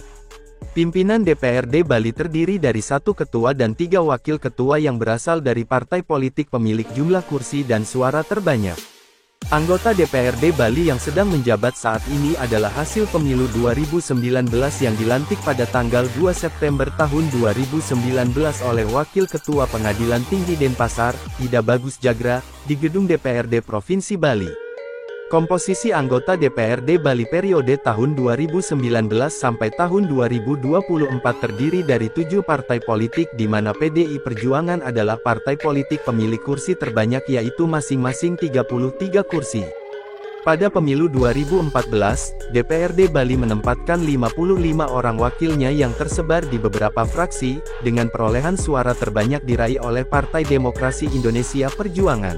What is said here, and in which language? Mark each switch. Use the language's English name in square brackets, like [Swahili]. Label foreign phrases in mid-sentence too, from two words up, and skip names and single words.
[Indonesian] Pimpinan DPRD Bali terdiri dari 1 ketua dan 3 wakil ketua yang berasal dari partai politik pemilik jumlah kursi dan suara terbanyak. Anggota DPRD Bali yang sedang menjabat saat ini adalah hasil pemilu 2019 yang dilantik pada tanggal 2 September tahun 2019 oleh Wakil Ketua Pengadilan Tinggi Denpasar, Ida Bagus Jagra, di Gedung DPRD Provinsi Bali. Komposisi anggota DPRD Bali periode tahun 2019 sampai tahun 2024 terdiri dari 7 partai politik di mana PDI Perjuangan adalah partai politik pemilik kursi terbanyak yaitu masing-masing 33 kursi. Pada pemilu 2014, DPRD Bali menempatkan 55 orang wakilnya yang tersebar di beberapa fraksi, dengan perolehan suara terbanyak diraih oleh Partai Demokrasi Indonesia Perjuangan.